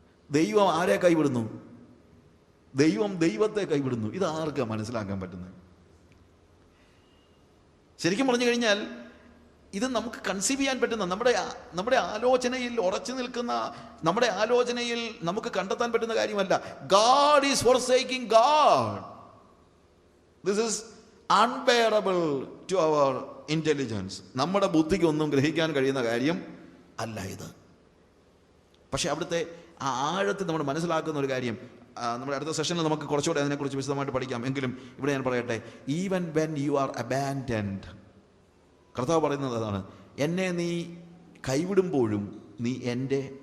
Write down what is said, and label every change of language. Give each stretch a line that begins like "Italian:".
Malayalam: ദൈവം ആരെ കൈവിടുന്നു? ദൈവം ദൈവത്തെ കൈവിടുന്നു. ഇത് ആർക്കാണ് മനസ്സിലാക്കാൻ പറ്റുന്നത്? ശരിക്കും പറഞ്ഞു കഴിഞ്ഞാൽ ഇത് നമുക്ക് കൺസീവ് ചെയ്യാൻ പറ്റുന്ന, നമ്മുടെ ആലോചനയിൽ ഉറച്ചു നിൽക്കുന്ന, നമ്മുടെ ആലോചനയിൽ നമുക്ക് കണ്ടെത്താൻ പറ്റുന്ന കാര്യമല്ല.
English: God is forsaking God. This is unbearable to our intelligence.
Malayalam: നമ്മുടെ ബുദ്ധിക്ക് ഒന്നും ഗ്രഹിക്കാൻ കഴിയുന്ന കാര്യം അല്ല ഇത്. പക്ഷെ അവിടുത്തെ ആ ആഴത്തിൽ നമ്മൾ മനസ്സിലാക്കുന്ന ഒരു കാര്യം, നമ്മുടെ അടുത്ത സെഷനിൽ നമുക്ക് കുറച്ചുകൂടെ അതിനെക്കുറിച്ച് വിശദമായിട്ട് പഠിക്കാം. എങ്കിലും ഇവിടെ ഞാൻ പറയട്ടെ,
English: even when you are abandoned,
Malayalam: കർത്താവ് പറയുന്നത് അതാണ്, എന്നെ നീ കൈവിടുമ്പോഴും നീ എൻ്റെ